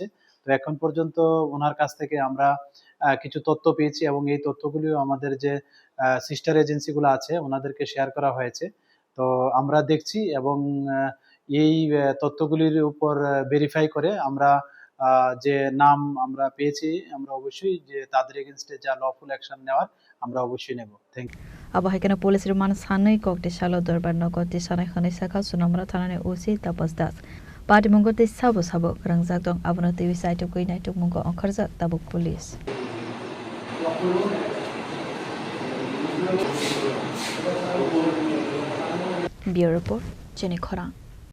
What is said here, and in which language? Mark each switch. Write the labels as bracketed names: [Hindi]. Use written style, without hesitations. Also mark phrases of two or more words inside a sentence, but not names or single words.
[Bangla] তো এখন পর্যন্ত ওনার কাছ থেকে আমরা কিছু তথ্য পেয়েছি এবং এই তথ্যগুলিও আমাদের যে [English] sister agencies [Bangla] আছে ওনাদেরকে শেয়ার করা হয়েছে। তো আমরা দেখছি এবং এই তথ্যগুলির উপর ভেরিফাই করে আমরা যে নাম আমরা পেয়েছি আমরা অবশ্যই যে তাদের এগেইনস্টে যা [English] lawful action [Bangla] নেওয়ার আমরা অবশ্যই নেব। [English] thank you. [Kok Borok] Abahikana [English] Police Remand [Kok Borok] Sanai Kokti Shalo Dorbar Nokoti Sanai Khani Saka Sunamara Thana OC Tapas Das Party Mongote Sabo Sabo Karangjak Dong Abuna TV site to Kuinai to Mungo on Kharzak Tabuk [English] Police Bureau Report [Kok Borok] Jenny Khorang